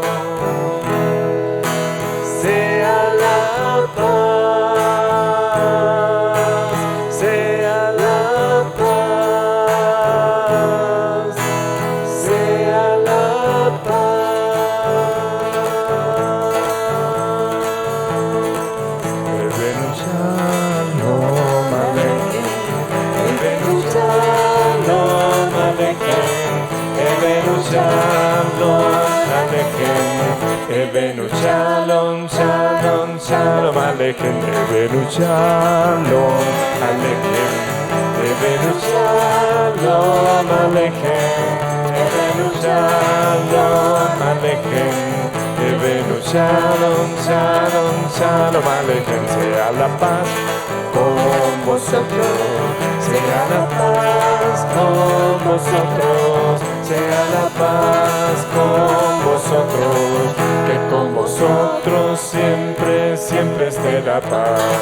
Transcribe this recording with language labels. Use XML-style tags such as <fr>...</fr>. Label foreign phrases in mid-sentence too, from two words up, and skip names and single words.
<es>Sea la paz, sea la paz, sea la paz.</es> <he>הבאנו שלום עליכם, הבאנו שלום עליכם, הבאנו שלום עליכם, הבאנו שלום, שלום, שלום עליכם, הבאנו שלום עליכם, הבאנו שלום עליכם, הבאנו שלום עליכם, הבאנו שלום, שלום, שלום עליכם.</he> <es>Sea la paz con vosotros, sea la paz con vosotros, sea la paz con vosotros, que con vosotros siempre, siempre esté la paz.</es>